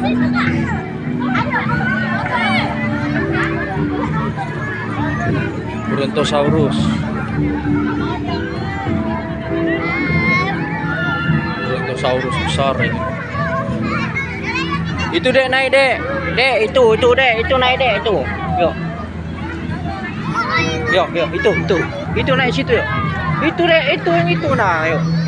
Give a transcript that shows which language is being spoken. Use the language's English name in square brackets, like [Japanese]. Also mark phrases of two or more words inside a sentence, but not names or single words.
[Indonesian] Brontosaurus. Brontosaurus besar ini. Itu dek naik dek. Dek itu dek, itu naik dek itu. Yuk. Yuk, itu. Itu naik situ yuk. Itu dek, itu yang itu nah, yuk.